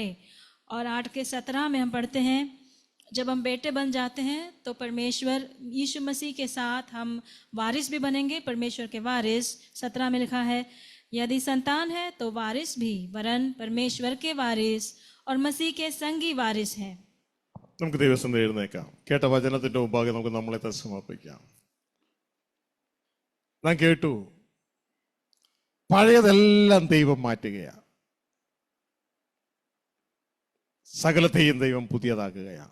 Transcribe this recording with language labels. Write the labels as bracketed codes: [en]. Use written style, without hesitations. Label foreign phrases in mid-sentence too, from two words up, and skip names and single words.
[hi] और 8:17 में हम पढ़ते हैं, जब हम बेटे बन जाते हैं तो परमेश्वर यीशु मसीह के साथ हम वारिस भी बनेंगे, परमेश्वर के वारिस. 17 में लिखा है, यदि संतान है तो वारिस भी, वरन परमेश्वर के वारिस और मसीह के संगी वारिस है. [ml] നമുക്ക് ദൈവം എഴുന്നേക്കാം. കേട്ട വചനത്തിന്റെ മുമ്പാകെ നമുക്ക് നമ്മളെ തന്നെ സമർപ്പിക്കാം. നാം കേട്ടു, പഴയതെല്ലാം ദൈവം മാറ്റുകയാണ്, സകലത്തെയും ദൈവം പുതിയതാക്കുകയാണ്.